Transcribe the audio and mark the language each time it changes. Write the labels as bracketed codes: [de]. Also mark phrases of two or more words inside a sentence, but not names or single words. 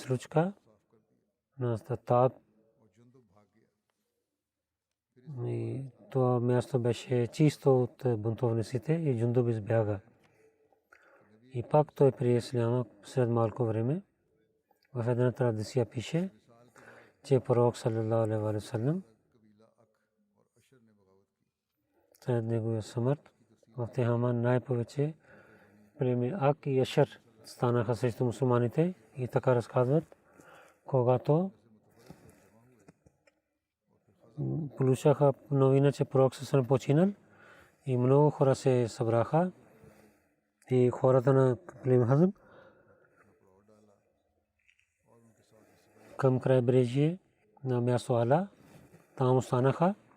[bg] Тази случка на Татаб. И това място беше чисто от бунтовниците и Джундуб избяга. И пак той прие исляма след малко време. В една традиция пише, че пророк [ar] صلى الله عليه وسلم [bg] след неговия смърт в Тихама най-повече племе Ак и Ашар станаха срещу мусулманите и така разказват, когато получаха новина, че пророк саллаллаху починал и много хора се събраха и хората на племе Хазм към крайбрежие на място Ала, там останаха.